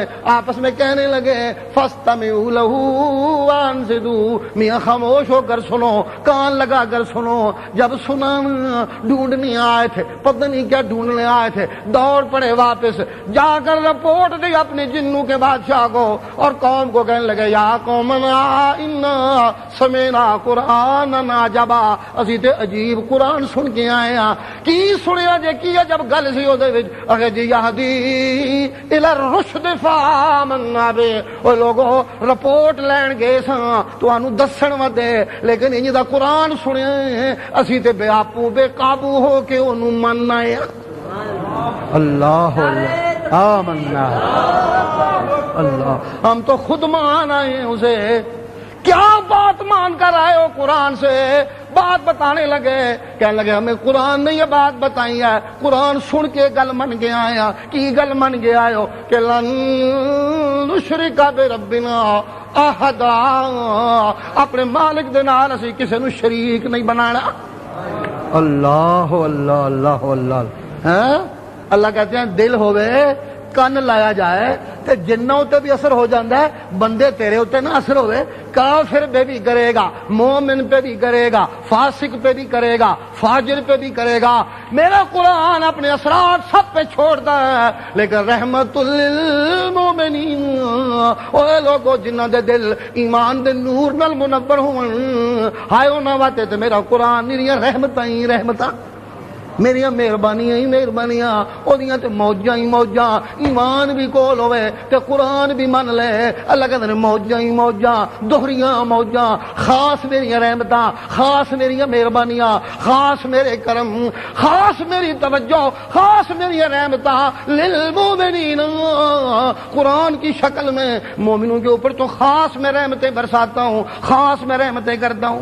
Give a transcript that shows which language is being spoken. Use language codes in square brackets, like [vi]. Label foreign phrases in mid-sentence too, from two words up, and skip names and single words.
[ur] آپس میں کہنے لگے [ar] فاستمعوا لہ وانصتوا. [ur] میاں خاموش ہو کر سنو، کان لگا کر سنو. جب سنا ڈھونڈنے آئے تھے، پتہ نہیں کیا ڈھونڈنے آئے تھے، دوڑ پڑے واپس جا کر رپورٹ دی اپنے جنوں کے بادشاہ کو اور قوم کو. کہنے لگے [ar] یا قومنا انا سمعنا قرآنا عجبا. [pa] اسی تے عجیب قرآن سن کے آئے ہاں. کی سنیا جے کیا جب گل سی او دے وچ اگے جی [ar] یہدی الی الرشد فآمنا بہ. [pa] او لوگو رپورٹ لین گئے ساں تانوں دسن ودے، لیکن انج دا قرآن سنیا اسی تے بے آپو بے قابو ہو کے اونوں من آئے. [ar] اللہ آمنا اللہ. [ur] ہم تو خود مان آئے ہیں اسے. کیا بات مان کر آئے ہو قرآن سے؟ بات بتانے لگے. کہنے لگے ہمیں قرآن نے یہ بات بتائی ہے، قرآن سن کے [pa] گل من کے آیا. کی گل من کے آئے ہو کہ [ar] لن نشرک بربنا احدا. [pa] اپنے مالک دے نال اسی کسے نو شریک نہیں بنانا. [ar] اللہ اللہ اللہ اللہ. [ur] اللہ کہتے ہیں [pa] دل ہوئے کن لایا جائے تے جنوں تے بھی اثر ہو جاندہ ہے، بندے تیرے ہوتے نہ اثر ہوئے. [ur] کافر پہ بھی کرے گا، مومن پہ بھی کرے گا، فاسق پہ بھی کرے گا، فاجر پہ بھی کرے گا. میرا قرآن اپنے اثرات سب پہ چھوڑتا ہے، لیکن [ar] رحمت للمومنین. [pa] اوے لوگو جنہ دے دل ایمان دے نور نال منور ہون، ہائے انہاں واسطے تے میرا قرآن میری رحمتاں ہی رحمتاں، میری مہربانیاں ہی مہربانیاں، اودیاں تے موجاں ہی موجاں. ایمان بھی کول ہوئے تے قرآن بھی من لے. اللہ کہندے نے موجاں ہی موجاں، دوہریاں موجاں. خاص میری رحمتاں، خاص میری مہربانیاں، خاص میرے کرم، خاص میری توجہ، خاص میری رحمتاں للمومنین. [ur] قرآن کی شکل میں مومنوں کے اوپر تو خاص میں رحمتیں برساتا ہوں، خاص میں رحمتیں کرتا ہوں.